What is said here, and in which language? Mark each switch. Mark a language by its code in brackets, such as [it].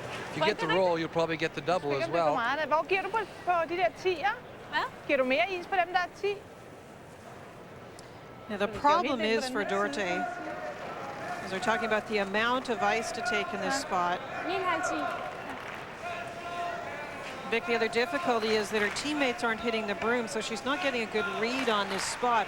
[en] If you get the roll, you'll probably get the double as well. [da] Hvor giver du på de der 10'er? Hvad? Giver du mere is på dem, der er 10? [en] Now, the problem is for Dorte, as we're talking about the amount of ice to take in this spot. [da] 9,5. [en] Vic, the other difficulty is that her teammates aren't hitting the broom, so she's not getting a good read on this spot.